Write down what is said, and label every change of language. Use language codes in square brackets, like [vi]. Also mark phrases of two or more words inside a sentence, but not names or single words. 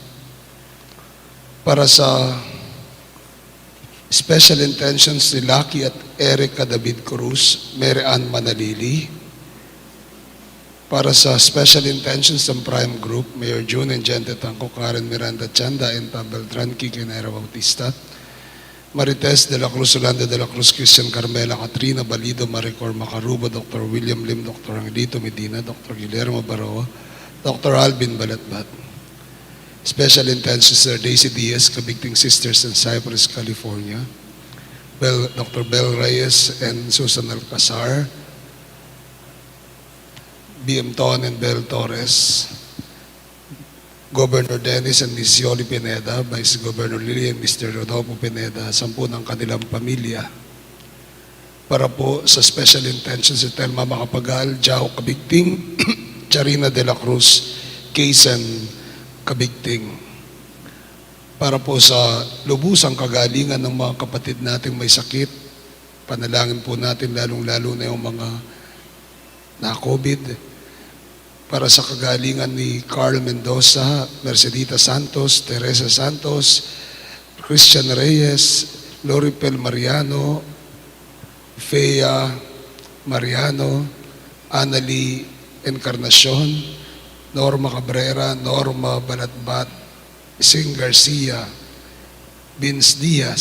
[tl] para sa [en] special intentions [tl] ni Lucky at Erica David Cruz, Mary Ann Manalili, para sa [en] special intentions [tl] ng Prime Group, Mayor June and Gente Tangco, Karen Miranda Chanda, and Beltran, Kikinera Bautista, Marites de la Cruz, Yolanda de la Cruz, Christian Carmela, Katrina Balido, Maricor Macarubo, Dr. William Lim, Dr. Angelito Medina, Dr. Guillermo Baroa, Dr. Alvin Balatbat. [en] Special intentions are Daisy Diaz, Kabigting Sisters in Cypress, California, Dr. Bel Reyes and Susan Alcazar, BM Ton and Bel Torres, Governor Dennis and Ms. Yoli Pineda, Vice Governor Lily and Mr. [tl] Rodolfo Pineda, 10 ng kanilang pamilya. Para po sa [en] special intentions [tl] si Telma Macapagal, Jao Kabigting, Charina de la Cruz, Kaysen Kabigting. Para po sa lubusang kagalingan ng mga kapatid nating may sakit, panalangin po natin lalong-lalo na yung mga na-COVID. Para sa kagalingan ni Carl Mendoza, Mercedita Santos, Teresa Santos, Christian Reyes, Loripel Mariano, Fea Mariano, Annalie Encarnacion, Norma Cabrera, Norma Balatbat, Sing Garcia, Vince Diaz.